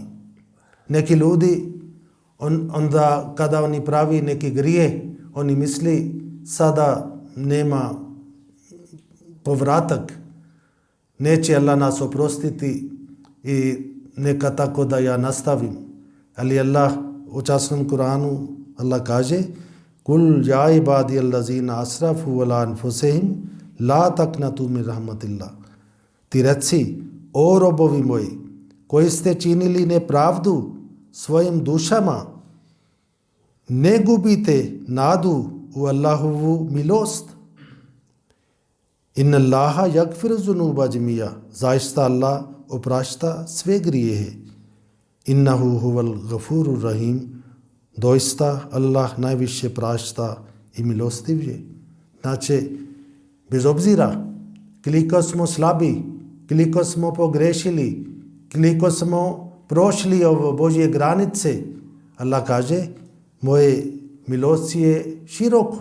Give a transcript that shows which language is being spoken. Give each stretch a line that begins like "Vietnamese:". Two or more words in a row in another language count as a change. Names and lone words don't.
Bosnian: Neki ljudi, onda kada oni pravi neki grije, oni misli sada nema povratak, neće Allah nas oprostiti i neka tako da ja nastavim. Ali Allah u časnom Kuranu, Allah kaže,
Arabic: قل يا عبادي الذين أسرفوا على أنفسهم لا تقنطوا من رحمة الله.
Bosnian: Ti reci, o robovi moji, koji ste činili nepravdu svojim dušama, ne gubite nadu u Allahovu milost.
Arabic: إن الله يغفر الذنوب جميعا.
Bosnian: Zaista Allah oprašta sve grijehe.
Arabic: إنه هو الغفور الرحيم.
Bosnian: Doista Allah najviše prašta i milostiv je. Znači, bez obzira koliko smo slabi, koliko smo pogrešili, koliko smo prošli ovo Božje granice, Allah kaže, moje milost je široko.